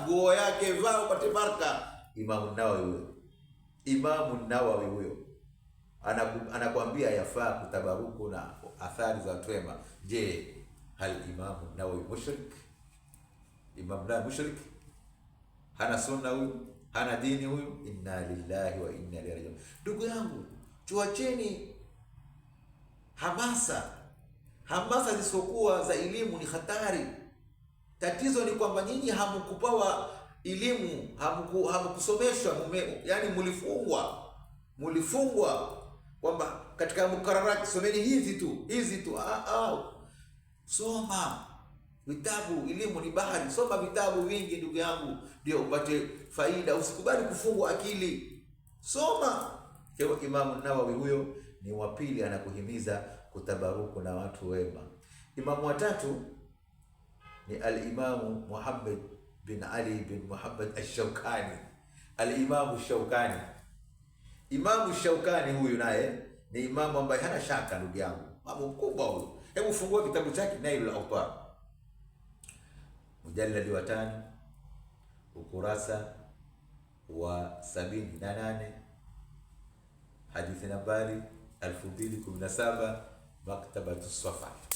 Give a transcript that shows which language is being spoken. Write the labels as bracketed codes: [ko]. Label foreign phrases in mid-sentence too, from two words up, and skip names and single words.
[sw] Nguo yake vaa upate baraka. Imamu Nawawi huyo, Imamu Nawawi huyo anakuambia yafaa kutabaruku na athari za watu wema. Je, hal Imamu Nawawi mushrik? Imamu Nawawi mushrik? Hana sunna huyu? Hana dini huyu? [ar] إنا لله وإنا إليه راجعون. [sw] Ndugu yangu, tuacheni hamasa zisizokuwa za elimu, ni hatari. Tatizo ni kwamba nyinyi hamkupawa elimu, hamkusomeshwa, yani mulifungwa kwamba katika mukararati someni hizi tu. Soma vitabu, elimu ni bahari. Soma vitabu vingi ndugu yangu, ndio upate faida. Usikubali kufungwa akili, soma. Kwa Imamu Nawawi huyo ni wa pili, anakuhimiza kutabaruku na watu wema. Imamu wa tatu ni al-Imamu Muhammad bin Ali bin Muhammad al-Shawkani. Al-Imamu Shawkani, Imamu Shawkani huyu naye ni imamu ambaye hana shaka ndugu yangu, imamu mkubwa huyu. Hebu fungua kitabu chake Nailul Awtar, mujalladi wa 5 ukurasa wa 78, hadithi nambari 2017, Maktabatu Safa.